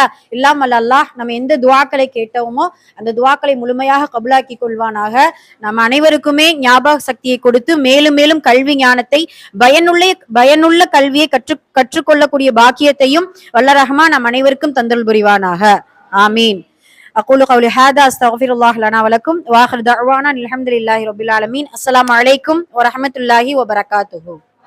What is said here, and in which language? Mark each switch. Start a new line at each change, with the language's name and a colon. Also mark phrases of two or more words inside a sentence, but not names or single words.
Tamil: இல்லாமல் அல்லாஹ் நம்ம எந்த துவாக்களை கேட்டோமோ அந்த துவாக்களை முழுமையாக கபுலாக்கி கொள்வானாக. நம்ம அனைவருக்குமே ஞாபக சக்தியை கொடுத்து மேலும் மேலும் கல்வி ஞானத்தை பயனுள்ள கல்வியை கற்றுக்கொள்ளக்கூடிய பாக்கியத்தையும் வல்ல ரஹ்மான் நம் அனைவருக்கும் தந்தல் புரிவானாக. ஆமீன்.
Arabic: أقول قولي هذا أستغفر الله لنا ولكم وآخر دعوانا الحمد لله رب العالمين. السلام عليكم ورحمة الله وبركاته.